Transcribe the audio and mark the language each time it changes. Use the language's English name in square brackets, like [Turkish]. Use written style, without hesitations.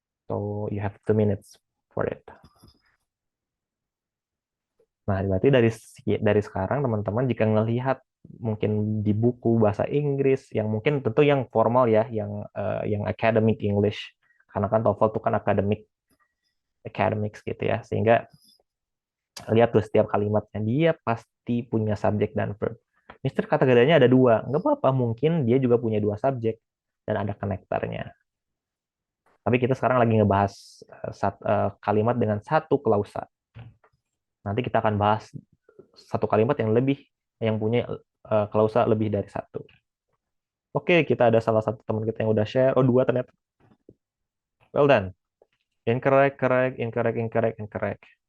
[English] So you have 2 minutes for it. [Indonesian] Nah, berarti dari sekarang teman-teman jika ngelihat mungkin di buku bahasa Inggris yang mungkin tentu yang formal ya, yang academic English. Karena kan TOEFL itu kan academics gitu ya. Sehingga lihat tuh setiap kalimatnya dia pasti punya subjek dan verb. Mister kata kerjanya ada dua, nggak apa-apa mungkin dia juga punya dua subjek dan ada konektornya. Tapi kita sekarang lagi ngebahas kalimat dengan satu klausa. Nanti kita akan bahas satu kalimat yang punya klausa lebih dari satu. Oke, kita ada salah satu teman kita yang udah share. Oh, dua ternyata. [English] Well done. Incorrect, correct, incorrect, incorrect, incorrect.